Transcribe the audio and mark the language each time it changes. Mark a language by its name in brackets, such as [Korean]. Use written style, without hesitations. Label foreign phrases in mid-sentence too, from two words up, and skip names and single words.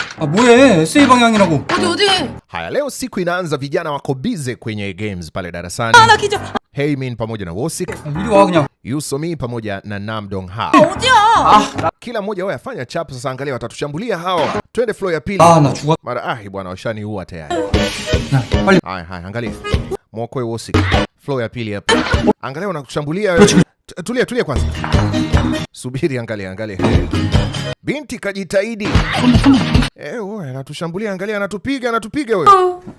[Korean] 아 뭐해? SA 방향이라고. 어디? [Swahili] Haya, leo siku inaanza, vijana wako busy kwenye games pale darasani. [Korean] 나 기절. [Swahili] Heimin pamoja na Wosik, [Korean] 이리 와 그냥. [Swahili] Yusomi pamoja na Namdongha. [Korean] 어디야? [Swahili] Kila mmoja wao afanya chap. Sasa angalia, watatushambulia hao. Twende floor ya pili. [Korean] 나 죽었. [Swahili] Mara bwana, washaniua tayari. [Korean] 빨리. [Swahili] Haya, angalia. Mwokoe Wosik. Floor ya pili hapa. Angalia wanakushambulia wewe. Tulia kwanza. Subiri, angalia. Binti kajitahidi. Wewe anatushambulia, angalia, anatupiga wewe.